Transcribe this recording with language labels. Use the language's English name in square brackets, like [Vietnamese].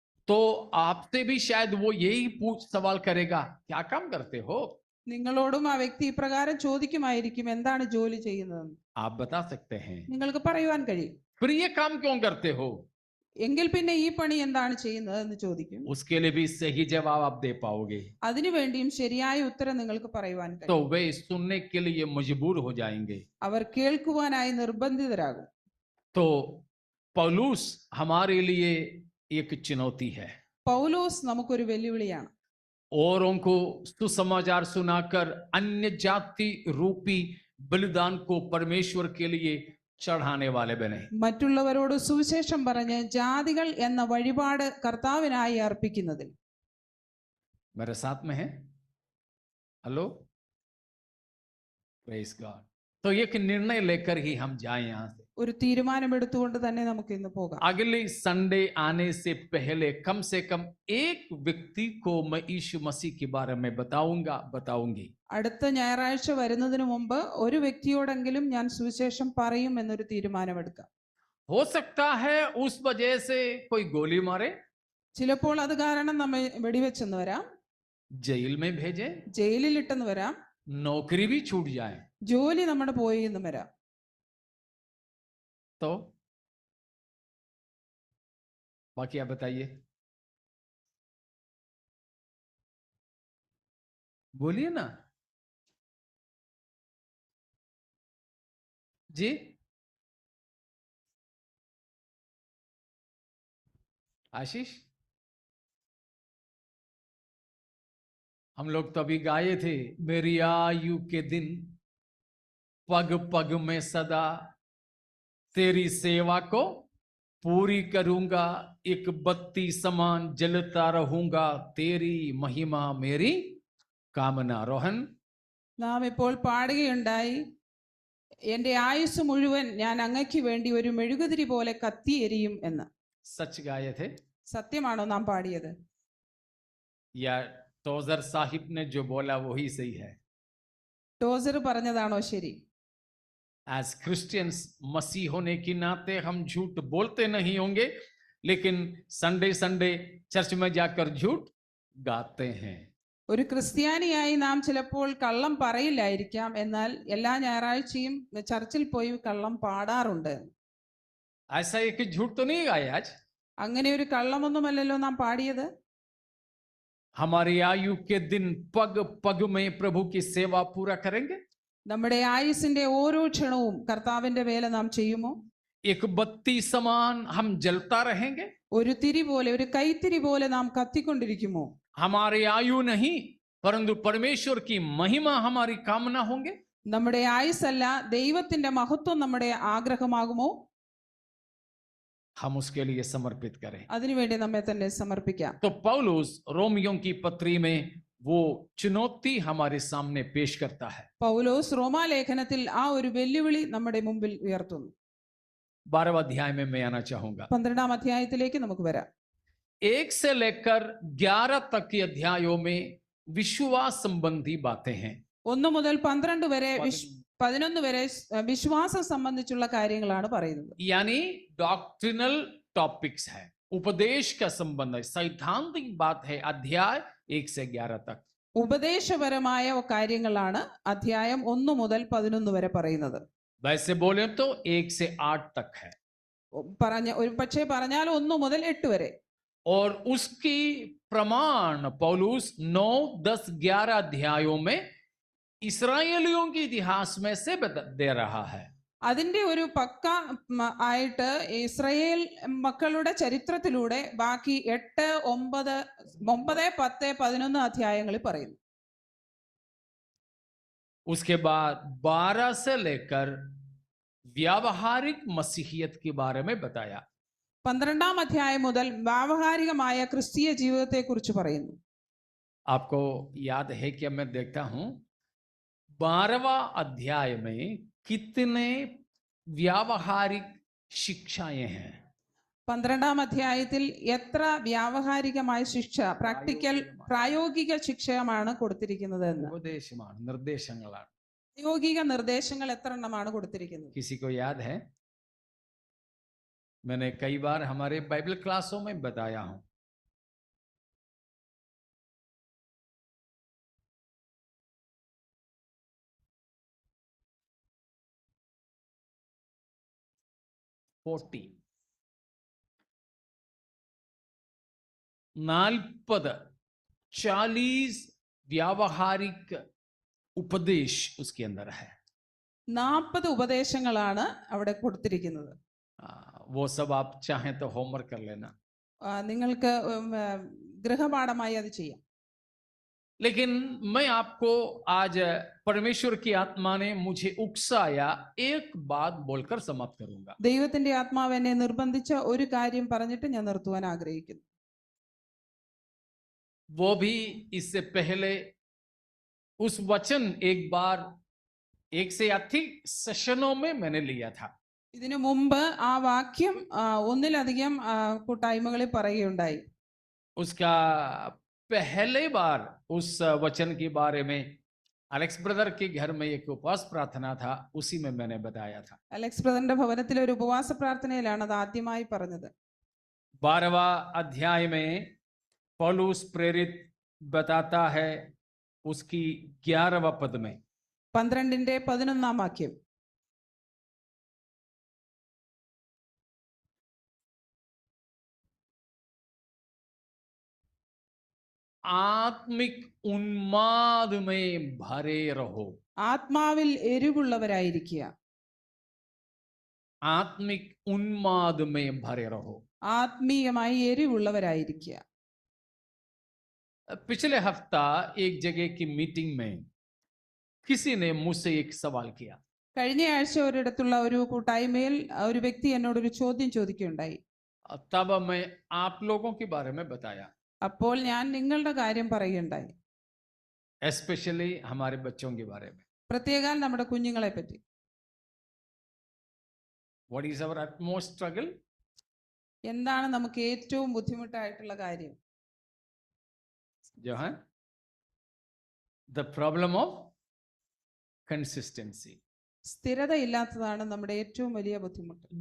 [Hindi] तो आपसे भी शायद वो यही सवाल करेगा क्या काम करते हो, [Malayalam] നിങ്ങളോടും ആ വ്യക്തി ഇപ്രകാരം ചോദിക്കുമായിരിക്കും, എന്താണ് ജോലി ചെയ്യുന്നതെന്ന്. [Hindi] आप बता सकते हैं, [Malayalam] നിങ്ങൾക്ക് പറയുവാൻ കഴിയും. [Hindi] फिर ये काम क्यों करते हो, [Malayalam] എങ്കിൽ പിന്നെ ഈ പണി എന്താണ് ചെയ്യുന്നത് എന്ന് ചോദിക്കും. [Hindi] उसके लिए भी सही जवाब आप दे पाओगे, [Malayalam] അതിനുവേണ്ടിയും ശരിയായ ഉത്തരം നിങ്ങൾക്ക് പറയുവാൻ [Hindi] तो [Malayalam] കഴിയും. [Hindi] वे सुनने के लिए मजबूर हो जाएंगे। [Malayalam] അവർ കേൾക്കുവാനായി നിർബന്ധിതരാകും. [Hindi] तो पौलुस हमारे लिए एक चुनौती है, [Malayalam] പൗലോസ് നമുക്കൊരു വെല്ലുവിളിയാണ്. [Hindi] औरों को सुसमाचार सुनाकर अन्य जाति रूपी बलिदान को परमेश्वर के लिए चढ़ाने वाले बने। [Malayalam] മറ്റുള്ളവരോട് സുവിശേഷം പറഞ്ഞ് ജാതികൾ എന്ന വഴിപാട് കർത്താവിനായി അർപ്പിക്കുന്നതിൽ. [Hindi] मेरे साथ में है, [English] Hello, praise God. [Hindi] तो एक निर्णय लेकर ही हम जाएं यहाँ से, [Malayalam] ഒരു തീരുമാനമെടുത്തുകൊണ്ട് തന്നെ നമുക്ക് ഇന്ന് പോകാം. [Hindi] अगले संडे आने से पहले कम से कम एक व्यक्ति को मैं यीशु मसीह के बारे में बताऊंगी. [Malayalam] അടുത്ത ഞായറാഴ്ച വരുന്നതിന് മുമ്പ് ഒരു വ്യക്തിയോടെങ്കിലും ഞാൻ സുവിശേഷം പറയും എന്നൊരു തീരുമാനമെടുക്കാം. [Hindi] हो सकता है उस वजह से कोई गोली मारे, [Malayalam] ചിലപ്പോൾ അത് കാരണം നമ്മെ വെടിവെച്ചെന്ന് വരാം, [Hindi] जेल में भेजे, [Malayalam] ജയിലിൽ ഇട്ടെന്ന് വരാം, [Hindi] नौकरी भी छूट जाए. [Malayalam] ജോലി നമ്മുടെ പോയി എന്നും വരാം. [Hindi] तो बाकी आप बताइए, बोलिए ना जी. आशीष, हम लोग तभी गाए थे, मेरी आयु के दिन पग पग में सदा तेरी सेवा को पूरी करूंगा, एक बत्ती समान जलता रहूंगा, तेरी महिमा मेरी कामना. रोहन, [Malayalam] നാം ഇപ്പോൾ പാടുകയുണ്ടായി, എന്റെ ആയുസ് മുഴുവൻ ഞാൻ അങ്ങയ്ക്ക് വേണ്ടി ഒരു മെഴുകുതിരി പോലെ കത്തിയെരിയും എന്ന്. [Hindi] सच गाए थे [Malayalam] സത്യമാണോ നാം പാടിയത്? [Hindi] या टोजर साहिब ने जो बोला वही सही है? [Malayalam] ടോസർ പറഞ്ഞതാണോ ശരി? [English] as Christians, [Hindi] मसीह होने के नाते हम झूठ बोलते नहीं होंगे, लेकिन संडे संडे चर्च में जाकर झूठ गाते हैं. [Malayalam] ഒരു ക്രിസ്ത്യാനിയായി നാം ചിലപ്പോൾ കള്ളം പറയില്ലായിരിക്കാം, എന്നാൽ എല്ലാ ഞായറാഴ്ചയും ചർച്ചിൽ പോയി കള്ളം പാടാറുണ്ട്. [Hindi] ऐसा एक झूठ तो नहीं गाया आज. [Malayalam] അങ്ങനെ ഒരു കള്ളമൊന്നുമല്ലല്ലോ നാം പാടിയത്. [Hindi] हमारी आयु के दिन पग पग में प्रभु की सेवा पूरा करेंगे. [Malayalam] നമ്മുടെ ആയുസിന്റെ ഓരോ ക്ഷണവും കർത്താവിന്റെ വേല നാം ചെയ്യുമോ? [Hindi] एक बत्ती समान हम जलता रहेंगे. [Malayalam] ഒരു തിരി പോലെ, ഒരു കൈത്തിരി പോലെ നാം കത്തിക്കൊണ്ടിരിക്കുമോ? [Hindi] हमारी आयु नहीं, परंतु परमेश्वर की महिमा हमारी कामना होंगे. [Malayalam] നമ്മുടെ ആയുസല്ല, ദൈവത്തിന്റെ മഹത്വം നമ്മുടെ ആഗ്രഹമാകുമോ? [Hindi] हम उसके लिए समर्पित करें. [Malayalam] അതിനുവേണ്ടി നമ്മെ തന്നെ സമർപ്പിക്കാം. [Hindi] तो पौलुस रोमियों की पत्री में वो चुनौती हमारे सामने पेश करता है. [Malayalam] പൗലോസ് റോമാലേഖനത്തിൽ ആ ഒരു വെല്ലുവിളി നമ്മുടെ മുമ്പിൽ ഉയർത്തുന്നു. [Hindi] 12वें अध्याय में मैं आना चाहूंगा. [Malayalam] 12ാം അധ്യായത്തിലേക്ക് നമുക്ക് വരാം. [Hindi] 1 से लेकर 11 तक के अध्यायों में विश्वास संबंधी बातें हैं. [Malayalam] 1 മുതൽ 12 വരെ 11 വരെ വിശ്വാസം സംബന്ധിച്ചുള്ള കാര്യങ്ങളാണ് പറയുന്നത്. [Hindi] यानी [English] doctrinal topics [Hindi] है, उपदेश का संबंध है, सैद्धांतिक बात है. अध्याय 1 से 11 तक [Malayalam] ഉപദേശപരമായ കാര്യങ്ങളാണ് അധ്യായം 1 മുതൽ 11 വരെ പറയുന്നത്. [Hindi] वैसे बोले तो 1 से 8 तक है. [Malayalam] ഒരു പക്ഷേ പറഞ്ഞാൽ 1 മുതൽ 8 വരെ. [Hindi] और उसकी प्रमाण पौलुस 9, 10, 11 अध्यायों में इस्राएलियों के इतिहास में से दे रहा है. [Malayalam] അതിന്റെ ഒരു പക്ക ആയിട്ട് ഇസ്രായേൽ മക്കളുടെ ചരിത്രത്തിലൂടെ ബാക്കി 8, 9, 10, 11 അധ്യായങ്ങളിൽ പറയുന്നു. [Hindi] उसके बाद 12 से लेकर व्यावहारिक मसीहियत के बारे में बताया. [Malayalam] 12ാം അധ്യായം മുതൽ വ്യാവഹാരികമായ ക്രിസ്തീയ ജീവിതത്തെ കുറിച്ച് പറയുന്നു. [Hindi] आपको याद है कि मैं देखता हूं 12वां अध्याय में कितने व्यावहारिक शिक्षाएं हैं. [Malayalam] 12ാം അധ്യായത്തിൽ എത്ര വ്യാവഹാരികമായ ശിക്ഷ, പ്രായോഗിക ശിക്ഷയാണ് കൊടുത്തിരിക്കുന്നത് എന്ന്. ഉപദേശമാണ്, നിർദ്ദേശങ്ങളാണ്. പ്രായോഗിക നിർദ്ദേശങ്ങൾ എത്ര എണ്ണമാണ് കൊടുത്തിരിക്കുന്നത്? [Hindi] किसी को याद है? मैंने कई बार हमारे बाइबल क्लासों में बताया हूं. फोर्टी 40 व्यावहारिक उपदेश उसके अंदर है. [Malayalam] 40 ഉപദേശങ്ങളാണ് അവിടെ കൊടുത്തിരിക്കുന്നത്. [Hindi] वो सब आप चाहें तो होमवर्क कर लेना. [Malayalam] നിങ്ങൾക്ക് ഗൃഹപാഠമായി അത് ചെയ്യാം. [Hindi] लेकिन मैं आपको आज परमेश्वर की आत्मा ने मुझे उकसाया, एक बात बोलकर समाप्त करूंगा. [Malayalam] ദൈവത്തിന്റെ ആത്മാവ് എന്നെ നിർബന്ധിച്ച ഒരു കാര്യം പറഞ്ഞിട്ട് ഞാൻ നിർത്തുവാൻ ആഗ്രഹിക്കുന്നു. [Hindi] वो भी इससे पहले उस वचन एक बार 1 से अधिक सेशनों में मैंने लिया था. [Malayalam] ഇതിനു മുമ്പ് ആ വാക്യം ഒന്നിലധികം കൂട്ടായ്മകളിൽ പറയുകയുണ്ടായി. [Hindi] उसका पहले बार उस वचन के बारे में अलेक्स ब्रदर के घर में एक उपवास प्रार्थना था, उसी में मैंने बताया था. [Malayalam] അലക്സ് ബ്രദറിന്റെ ഭവനത്തിലെ ഒരു ഉപവാസ പ്രാർത്ഥനയിലാണ് അത് ആദ്യമായി പറഞ്ഞത്. [Hindi] 12वां अध्याय में पौलुस प्रेरित बताता है उसकी 11वां पद में. [Malayalam] 12ന്റെ 11ാം വാക്യം. [Hindi] आत्मिक उन्माद में भरे रहो. [Malayalam] ആത്മാവിൽ എരിവുള്ളവരായിരിക്കുക. [Hindi] आत्मिक उन्माद में भरे रहो. [Malayalam] ആത്മീയമായി എരിവുള്ളവരായിരിക്കുക. [Hindi] पिछले हफ्ता एक जगह की मीटिंग में किसी ने मुझसे एक सवाल किया. [Malayalam] കഴിഞ്ഞ ആഴ്ച ഒരിടത്തുള്ള ഒരു കൂട്ടായ്മയിൽ ഒരു വ്യക്തി എന്നോട് ഒരു ചോദ്യം ചോദിക്കുകയുണ്ടായി. [Hindi] तब मैं आप लोगों के बारे में बताया, [Malayalam] അപ്പോൾ ഞാൻ നിങ്ങളുടെ കാര്യം പറയുകയുണ്ടായി. [Hindi] एस्पेशली हमारे बच्चों के बारे में. [Malayalam] പ്രത്യേകം നമ്മുടെ കുഞ്ഞുങ്ങളെ പറ്റി. [English] What is our utmost struggle? [Malayalam] എന്താണ് നമുക്ക് ഏറ്റവും ബുദ്ധിമുട്ടായിട്ടുള്ള കാര്യം? [Hindi] जो है [English] the problem of consistency. [Malayalam] സ്ഥിരത ഇല്ലാത്തതാണ് നമ്മുടെ ഏറ്റവും വലിയ ബുദ്ധിമുട്ട്.